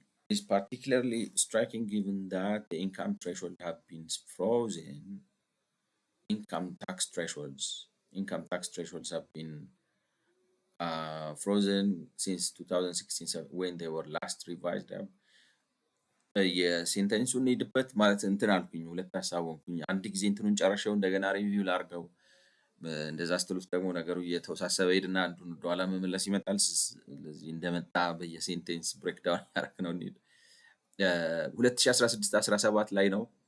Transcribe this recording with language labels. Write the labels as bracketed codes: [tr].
[en] is particularly striking given that the income threshold have been frozen. Income tax thresholds have been frozen since 2016 when they were last revised up. [am] የሴንተንሱን ሄድበት ማለት እንትን አልኩኝ፣ ሁለት ሀሳብ ሆንኩኝ። አንድ ጊዜ እንትኑን ጨረሻው እንደገና ሪቪው ላርገው፣ እንደዛ ስትሉት ደግሞ ነገሩ እየተወሳሰበ ሄድና አንዱን ወደኋላ መመለስ ይመጣል። ስለዚህ እንደመጣ በየሴንቴንስ ብሬክዳውን ያደረግ ነው እንሂድ። 2016-17 ላይ ነው